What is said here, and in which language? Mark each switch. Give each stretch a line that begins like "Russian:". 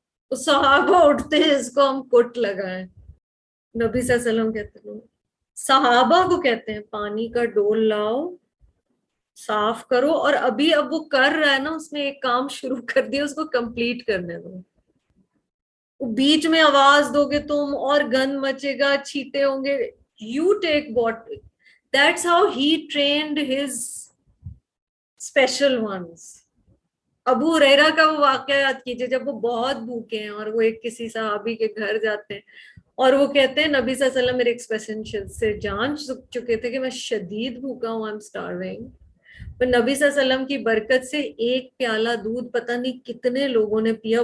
Urdu: تو صحابہ اٹھتے ہیں, اس کو ہم کٹ لگائیں. نبی صلی اللہ علیہ وسلم کہتے ہیں, صحابہ کو کہتے ہیں پانی کا ڈول لاؤ, صاف کرو, اور اب وہ کر رہا ہے نا, اس نے ایک کام شروع کر دیا, اس کو کمپلیٹ کرنے دو. بیچ میں آواز دو گے تم اور گند مچے گا, چھیٹے ہوں گے.
English: You take what, that's how he trained his special ones.
Urdu: ابو ہریرہ کا وہ واقعہ یاد کیجئے, جب وہ بہت بھوکے ہیں اور وہ ایک کسی صحابی کے گھر جاتے ہیں, اور وہ کہتے ہیں نبی صلی اللہ علیہ وسلم میرے ایکسپریشن سے جان چکے تھے کہ میں شدید بھوکا ہوں,
English: I'm starving.
Urdu: نبی صلی اللہ علیہ وسلم کی برکت سے ایک پیالہ دودھ پتہ نہیں کتنے لوگوں نے پیا.